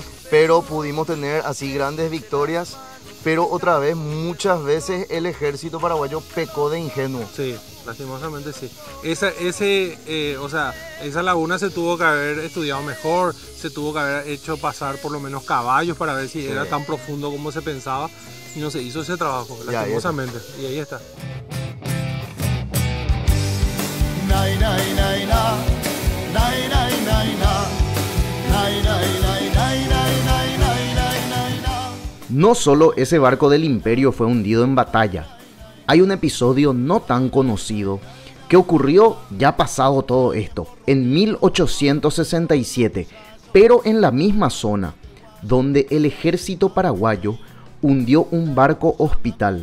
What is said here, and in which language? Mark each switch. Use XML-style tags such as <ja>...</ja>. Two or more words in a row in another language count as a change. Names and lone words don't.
<es>pero pudimos tener así grandes victorias. Pero otra vez, muchas veces el ejército paraguayo pecó de ingenuo. Sí, lastimosamente sí. Esa laguna se tuvo que haber estudiado mejor, se tuvo que haber hecho pasar por lo menos caballos para ver si era tan profundo como se pensaba, y no se hizo ese trabajo, Ya, ahí está. lastimosamente. Y ahí está. Nay, nay, nay, na. Nay, nay, nay, na. Nay, nay, nay, nay, nay, nay, nay, nay, nay, na. No solo ese barco del Imperio fue hundido en batalla. Hay un episodio no tan conocido que ocurrió ya pasado todo esto, en 1867, pero en la misma zona, donde el ejército paraguayo hundió un barco hospital.</es>